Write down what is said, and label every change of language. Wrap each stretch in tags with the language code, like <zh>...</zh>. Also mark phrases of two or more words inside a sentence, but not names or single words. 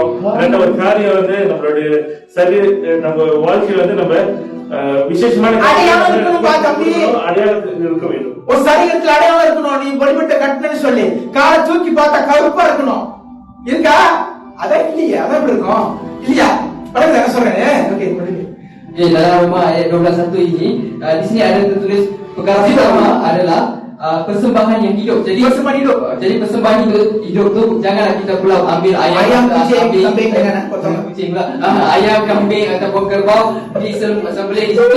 <ta>ஒரு காரியம் வந்து நம்மளுடைய நம்ம வாழ்க்கையில வந்து நம்ம விசேஷமான அடையாளம் இருக்க வேண்டும். ஒரு சரீரத்தில் அடையாளம் இருக்கணும். நீ வழிபட்ட கட்டணன்னு சொல்லி காலை தூக்கி பார்த்தா கருப்பா இருக்கணும். இருக்கா? அதான் இல்லையா? அதான் எப்படி இருக்கும்? இல்லையா? படத்துல என்ன சொல்றேன்? ஓகே,</ta> <ms>Okay, dalam Roma ayat 12:1 ini, di sini ada tertulis perkara pertama adalah persembahan yang hidup. Jadi Persembahan hidup. Jadi persembahan hidup tu janganlah kita pula ambil ayam kambing jangan potong. kucing pula. Ayam, kambing ataupun kerbau disembelih di situ.</ms>